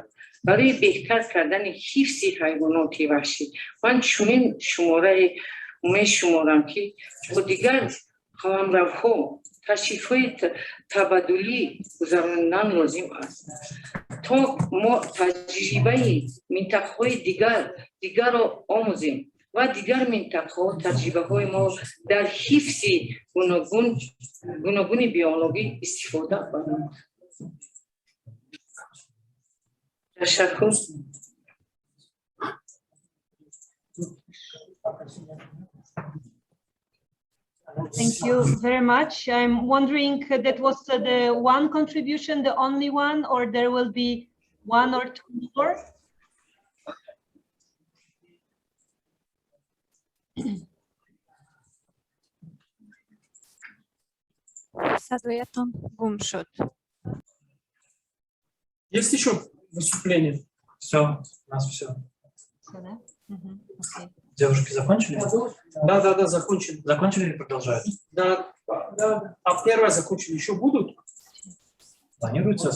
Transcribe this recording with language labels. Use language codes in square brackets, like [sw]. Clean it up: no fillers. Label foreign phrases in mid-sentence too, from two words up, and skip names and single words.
[tg] برای بهتر کردن حفظ حیوانات وحشی من چنین شماره میشمارم که با دیگر قلمروها تشریف‌های تبادلی گذراندن لازم است تا ما تجربه منطقه‌های دیگر را آموزیم و دیگر منطقه‌ها تجربه‌های ما در حفظ گوناگون بیولوژی استفاده کنند. تشکر. [en] Thank you very much. I'm wondering that was the one contribution, the only one, or there will be one or two more? [tg] صدایتان گم شد. [ru] Есть еще выступление? Все, у нас все. Все, да? Okay. Девушки закончили? Да, закончили. Закончили или продолжают? Да. А первое закончили. Еще будут? Планируется?